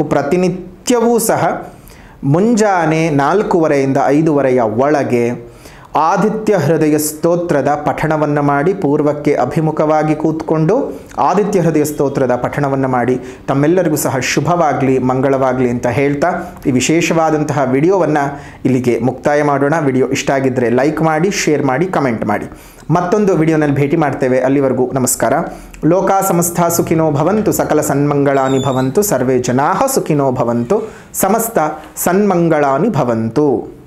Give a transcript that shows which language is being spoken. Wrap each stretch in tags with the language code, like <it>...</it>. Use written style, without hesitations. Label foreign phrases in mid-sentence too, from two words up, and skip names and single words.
<kn>ಪ್ರತಿನಿತ್ಯವೂ ಸಹ ಮುಂಜಾನೆ 4:15 5:00 ಒಳಗೆ ಆದಿತ್ಯ ಹೃದಯ ಸ್ತೋತ್ರದ ಪಠಣವನ್ನು ಮಾಡಿ, ಪೂರ್ವಕ್ಕೆ ಅಭಿಮುಖವಾಗಿ ಕೂತ್ಕೊಂಡು ಆದಿತ್ಯ ಹೃದಯ ಸ್ತೋತ್ರದ ಪಠಣವನ್ನು ಮಾಡಿ ತಮ್ಮೆಲ್ಲರಿಗೂ ಸಹ ಶುಭವಾಗಲಿ, ಮಂಗಳವಾಗಲಿ ಅಂತ ಹೇಳ್ತಾ ಈ ವಿಶೇಷವಾದಂತಹ ವಿಡಿಯೋವನ್ನು ಇಲ್ಲಿಗೆ ಮುಕ್ತಾಯ ಮಾಡೋಣ. ವಿಡಿಯೋ ಇಷ್ಟ ಆಗಿದ್ದರೆ ಲೈಕ್ ಮಾಡಿ, ಶೇರ್ ಮಾಡಿ, ಕಮೆಂಟ್ ಮಾಡಿ. ಮತ್ತೊಂದು ವಿಡಿಯೋನಲ್ಲಿ ಭೇಟಿ ಮಾಡ್ತೇವೆ. ಅಲ್ಲಿವರೆಗೂ ನಮಸ್ಕಾರ.</kn> <sa>ಲೋಕಾ ಸಮಸ್ತ ಸುಖಿನೋ ಭವಂತು, ಸಕಲ ಸನ್ಮಂಗಳಾನಿ ಭವಂತು, ಸರ್ವೇ ಜನಾಃ ಸುಖಿನೋ ಭವಂತು, ಸಮಸ್ತ ಸನ್ಮಂಗಳಾನಿ ಭವಂತು.</sa>